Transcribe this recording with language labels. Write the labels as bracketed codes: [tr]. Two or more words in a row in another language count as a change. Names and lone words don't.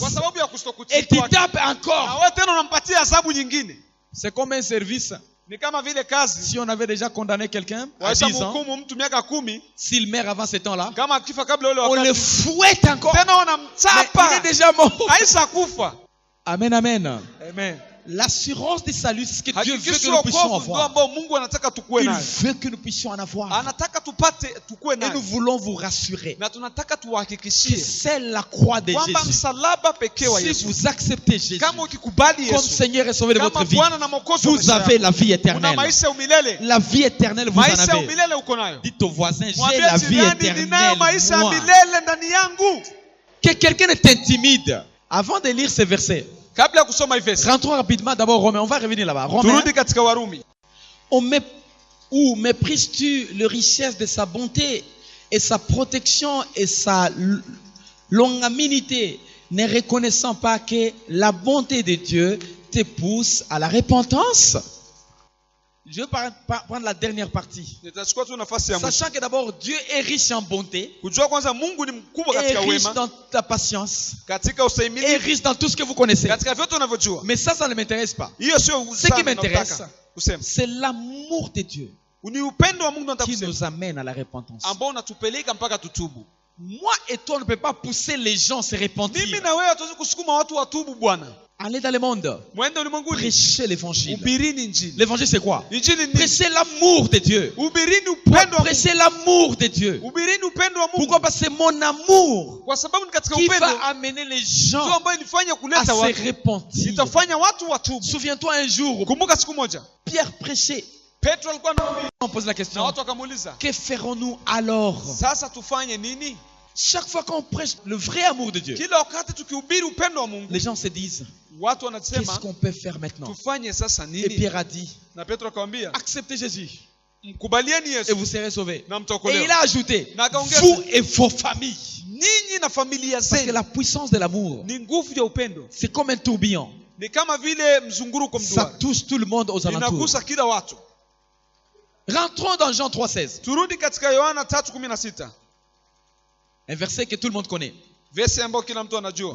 [sw] kwa sababu ya [fr] Et [sw] kustokutii tu kwake. [fr] tapes [sw] Na [fr] encore. [sw] wewe tena unampatia adhabu nyingine. [fr] C'est comme un service. [sw] Ni kama vile kazi. [fr] Si on avait déjà condamné quelqu'un à 10 ans, [sw] Waishamhukumu mtu miaka 10, [fr] s'il meurt avant ce temps-là, [sw] kama akifa kabla ule [fr] on le [sw] wakati, [fr] fouette encore. [sw] tena [fr] Mais il [sw] wanamchapa. [fr] est déjà mort. [sw] Aisha kufa. Amen, amen. Amen. [fr] L'assurance du salut, c'est ce que Dieu veut que [sw] Hakikisho [fr] nous puissions [sw] wokovu ndio [fr] avoir. [sw] ambao Mungu anataka tukue [fr] Il [sw] nayo. [fr] veut que nous puissions en avoir. [sw] Anataka tupate tukue [fr] Et nous [sw] nayo. [fr] voulons vous rassurer [sw] Na tunataka [fr] que [sw] tuhakikishie [fr] c'est la croix de [sw] kwamba [fr] Jésus. [sw] msalaba pekee wa [fr] Si [sw] Yesu. [fr] vous acceptez Jésus [sw] Kama ukikubali [fr] comme [sw] Yesu [fr] Seigneur et Sauveur de [sw] kama [fr] votre vie, [sw] Bwana na Mwokozi wa [fr] vous [sw] maisha [fr] avez [sw] yako, [fr] la vie [sw] una [fr] éternelle. [sw] maisha ya umilele. [fr] La vie éternelle, vous en [sw] Maisha ya [fr] avez. [sw] umilele uko nayo. [fr] Dites au voisin, j'ai [sw] Mwambie [fr] la vie [sw] jirani, [fr] éternelle. [sw] ninayo maisha ya [fr] Moi. [sw] milele ndani yangu. [fr] Que quelqu'un est intimide. Avant de lire ces versets, [sw] Kabla ya kusoma hivi verse, [fr] rentrons rapidement d'abord Romains. On va revenir là-bas. Romains. [sw] turudi katika Warumi. [fr] Où méprises-tu les richesses de sa bonté et sa protection et sa longanimité, ne reconnaissant pas que la bonté de Dieu te pousse à la repentance? Je vais prendre la dernière partie. [sw] Nitachukua tu nafasi ya mwisho. [fr] Sachant que d'abord Dieu est riche en bonté, [sw] Kujua kwanza Mungu ni mkubwa [fr] est [sw] katika [fr] riche [sw] wema, [fr] dans ta patience, [sw] katika [fr] est [sw] ustahimilivu, [fr] riche dans tout ce que vous connaissez. [sw] katika vyote unavyojua. [fr] Mais ça ne m'intéresse pas. [sw] Hiyo sio [fr] Ce qui m'intéresse, [sw] unataka kusema. [fr] c'est l'amour de Dieu [sw] Ni upendo wa Mungu nataka [fr] qui [sw] kusema, [fr] nous amène à la repentance. [sw] ambao unatupeleka mpaka tutubu. [fr] Moi et toi, on ne peut pas pousser les gens à se repentir. [sw] Mimi na wewe hatuwezi kusukuma watu watubu Bwana. [fr] Allez dans le monde, [sw] Mwende ulimwenguni, [fr] prêchez l'évangile. [sw] ubirini injili. [fr] L'évangile, c'est quoi? [sw] Injili ni [fr] Prêchez l'amour de Dieu. [sw] ubirini upendo wa Mungu. [fr] Prêchez l'amour de Dieu. [sw] Ubirini upendo wa Mungu. [fr] Pourquoi? Parce que c'est mon amour [sw] Kwa sababu ni katika [fr] qui [sw] upendo [fr] va amener les [sw] ndio [fr] gens [sw] ambayo ilifanya [fr] à [sw] kuleta [fr] se [sw] watu. [fr] repentir. [sw] Itafanya watu watubu. [fr] Souviens-toi un jour, [sw] Kumbuka siku moja [fr] Pierre prêchait. [sw] Petro alikuwa anahubiri [fr] On pose la [sw] na [fr] question, [sw] watu wakamuuliza, [fr] que ferons-nous alors? [sw] sasa tufanye nini? [fr] Chaque fois qu'on prêche le vrai amour de Dieu, [sw] Kila wakati tukihubiri upendo wa Mungu, [fr] les gens se disent, [sw] watu [fr] qu'est-ce [sw] wanasema [fr] qu'on peut faire maintenant? [sw] tufanye sasa [fr] Et [sw] nini? [fr] Pierre a dit, [sw] Na Petro akamwambia, [fr] acceptez Jésus [sw] mkubalieni [fr] et [sw] Yesu [fr] vous serez sauvés. [sw] na [fr] Et il [sw] mtaokolewa. [fr] a ajouté, [sw] Na akaongeza, [fr] vous et vos familles. [sw] ninyi na familia [fr] Parce que [sw] zenu. [fr] la puissance de l'amour, [sw] Ni nguvu ya upendo. [fr] c'est comme un tourbillon. [sw] Ni kama vile mzunguruko [fr] Ça [sw] mduara. [fr] touche tout le monde aux alentours. [sw] Inagusa kila watu. [fr] Rentrons dans Jean 3,16. [sw] Turudi katika Yohana 3:16. [fr] Un verset que tout le monde connaît. [sw] Verse ambayo kila mtu anajua.